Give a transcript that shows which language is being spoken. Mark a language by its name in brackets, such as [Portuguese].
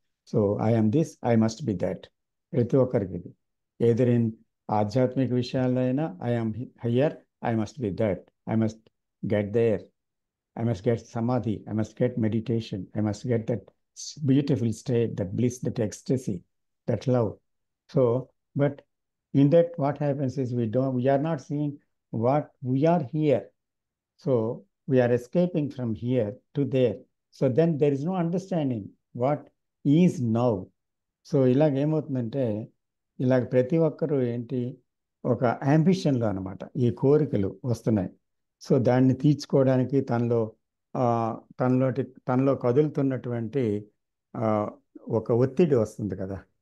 [English] so I'm this, I must be that, [Telugu] ప్రతి ఒక్కరికి ఇది. [English] either in [Telugu] ఆధ్యాత్మిక విషయాల్లో అయినా [English] I'm higher, I must be that, I must get there, I must get samadhi, I must get meditation, I must get that beautiful state, that bliss, that ecstasy, that love. So but in that what happens is we are not seeing what we are here. So we are escaping from here to there. So then there is no understanding what is now. [Telugu] So ఇలాగేమవుతుందంటే ఇలాగ ప్రతి ఒక్కరూ ఏంటి ఒక యాంబిషన్లో అనమాట ఈ కోరికలు వస్తున్నాయి. So దాన్ని తీర్చుకోవడానికి ఆ, తనలో కదులుతున్నటువంటి ఆ, ఒక ఒత్తిడి వస్తుంది కదా.